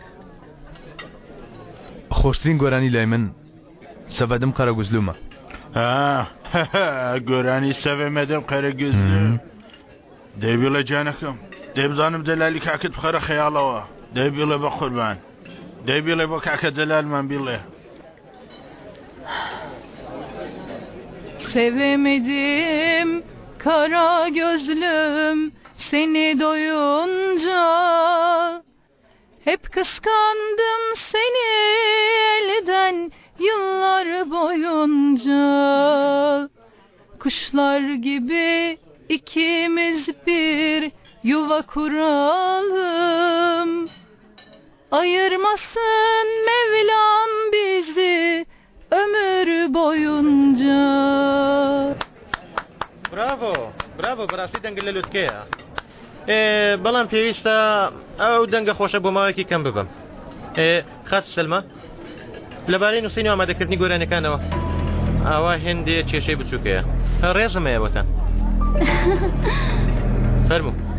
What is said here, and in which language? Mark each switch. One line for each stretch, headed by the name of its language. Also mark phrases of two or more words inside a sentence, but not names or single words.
Central Kurdish: خۆشترین گۆرانی لای من سەڤەدم قەرەگوزلومە. گۆرانی سەڤەمەدەم قەرەگوزلوم. دەیبیڵە جانەکەم دەیبزانم دەلالی کاکت بخەرە خەیاڵەوە دەیبیڵە بە قوربان دەیبیڵێ بۆ کاکە دەلالمان بیڵێ.
Turkish: Sevemedim kara gözlüm seni doyunca. Hep kıskandım seni elden yıllar boyunca. Kuşlar gibi ikimiz bir yuva kuralım. Ayırmasın Mevlam bizi ömür boyunca.
Central Kurdish: Bravo, bravo, بەڕاستی دەنگە لە لوتکەیە. بەڵام پێویستە ئەو دەنگە خۆشە بۆ ماوەیەکی کەم ببم. خات سەلمە لەبارەی نووسینی ئامادەکردنی گۆرانەکانەوە ئاوا هێندێ کێشەی بچووکەیە ڕێزم هەیەوەتە فەرموو.